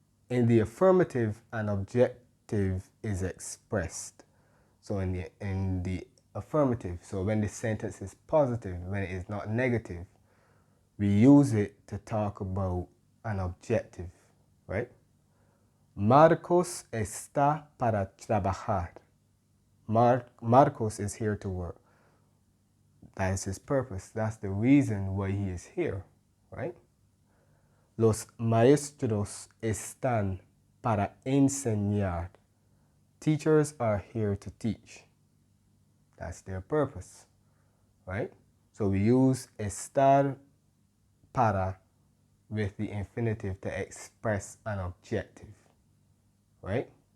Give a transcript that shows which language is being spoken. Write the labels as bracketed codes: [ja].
[en] In the affirmative, an objective is expressed. So in the affirmative, so when the sentence is positive, when it is not negative, we use it to talk about an objective. right? [es] Marcos está para trabajar. [en] Marcos is here to work. That is his purpose. That's the reason why he is here, right? [es] Los maestros están para enseñar. [en] Teachers are here to teach. That's their purpose, right? So we use estar para with the infinitive to express an objective, right?